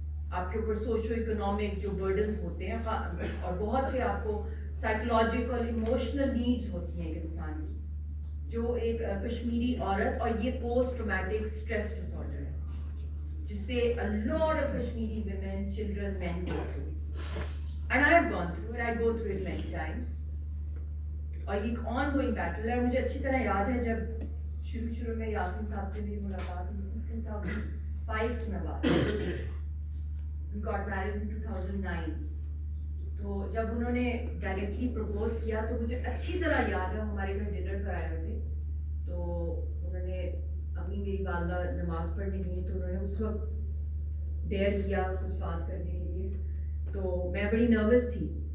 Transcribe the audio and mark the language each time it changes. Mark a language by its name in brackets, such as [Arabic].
[Urdu] آپ کے اوپر سوشو اکنامک جو برڈنس ہوتے ہیں, اور بہت سے آپ کو سائیکولوجیکل ایموشنل نیڈز ہوتی ہیں ایک انسان کی, جو ایک کشمیری عورت, اور یہ post traumatic stress dis order ہے جس سے [English] a lot of Kashmiri women, children, men go through. And I have gone through it, I go through it many times. [Urdu] اور یہ ایک آن گوئنگ بیٹل ہے. اور مجھے اچھی طرح یاد ہے جب شروع میں یاسین صاحب سے میری ملاقات ہوئی 2005 کی میں بات, [English] we got married in 2009. [Urdu] تو جب انہوں نے ڈائریکٹلی پرپوز کیا تو مجھے اچھی طرح یاد ہے, ہمارے گھر ڈنر پر آئے ہوئے تھے, تو انہوں نے, امی میری والدہ نماز پڑھنے گئی, تو انہوں نے اس وقت ڈیئر کیا کچھ بات کرنے کے لیے, تو میں بڑی نروس تھی.